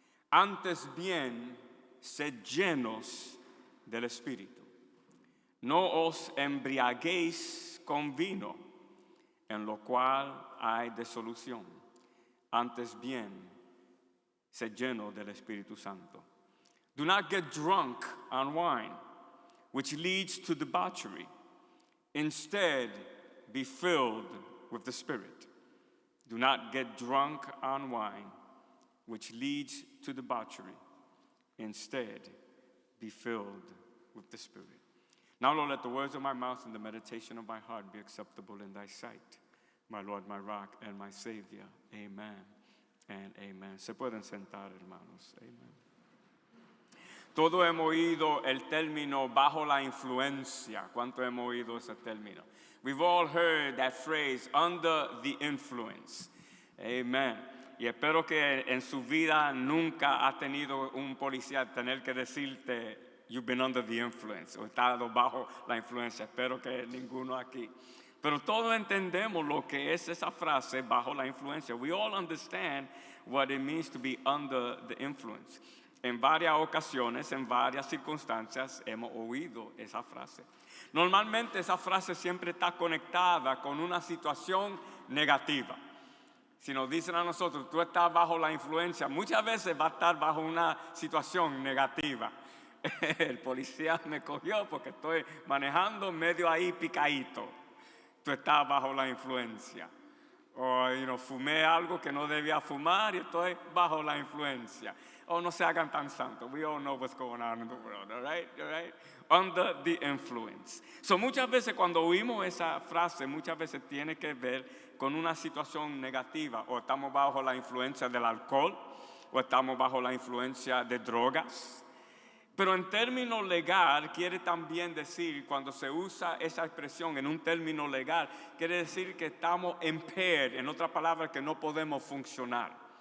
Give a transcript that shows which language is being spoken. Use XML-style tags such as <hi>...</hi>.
<es>Antes bien, sed llenos del Espíritu. No os embriaguéis con vino, en lo cual hay disolución. Antes bien, sed lleno del Espíritu Santo.</es> <en>Do not get drunk on wine, which leads to debauchery. Instead, be filled with the Spirit. Do not get drunk on wine, which leads to debauchery. Instead, be filled with the Spirit. Now, Lord, let the words of my mouth and the meditation of my heart be acceptable in thy sight, my Lord, my rock, and my Savior. Amen and amen.</en> <es>Se pueden sentar, hermanos. Amen. Todos hemos oído el término bajo la influencia. ¿Cuánto hemos oído ese término?</es> <en>We've all heard that phrase, under the influence. Amen.</en> <es>Y espero que en su vida nunca ha tenido un policía tener que decirte,</es> <en>you've been under the influence,</en> <es>o estado bajo la influencia. Espero que ninguno aquí. Pero todos entendemos lo que es esa frase, bajo la influencia. We all understand what it means to be under the influence. En varias ocasiones, en varias circunstancias, hemos oído esa frase. Normalmente esa frase siempre está conectada con una situación negativa. Si nos dicen a nosotros, tú estás bajo la influencia, muchas veces va a estar bajo una situación negativa. El policía me cogió porque estoy manejando medio ahí picadito. Tú estás bajo la influencia. O fumé algo que no debía fumar y estoy bajo la influencia. O no se hagan tan santos.</es> <en>We all know what's going on in the world, all right? All right? Under the influence.</en> <es>So muchas veces cuando oímos esa frase, muchas veces tiene que ver con una situación negativa. O estamos bajo la influencia del alcohol, o estamos bajo la influencia de drogas. Pero en términos legal quiere también decir, cuando se usa esa expresión en un término legal, quiere decir que estamos impaired, en otra palabra, que no podemos funcionar.</es>